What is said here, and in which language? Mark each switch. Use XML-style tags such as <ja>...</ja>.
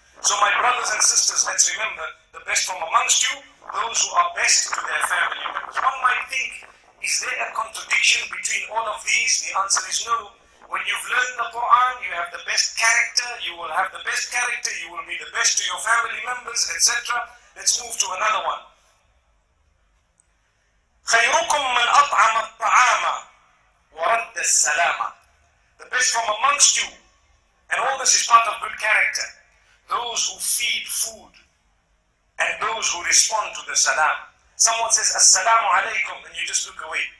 <en>So my brothers and sisters, let's remember, the best from amongst you, those who are best to their family members. One might think, is there a contradiction between all of these? The answer is no. When you've learned the Quran, you have the best character, you will have the best character, you will be the best to your family members, etc. Let's move to another one.</en> <ar>خيركم من أطعم الطعام ورد السلام.</ar> <en>The best from amongst you, and all this is part of good character. Those who feed food and those who respond to the salam. Someone says assalamu alaikum and you just look away.</en>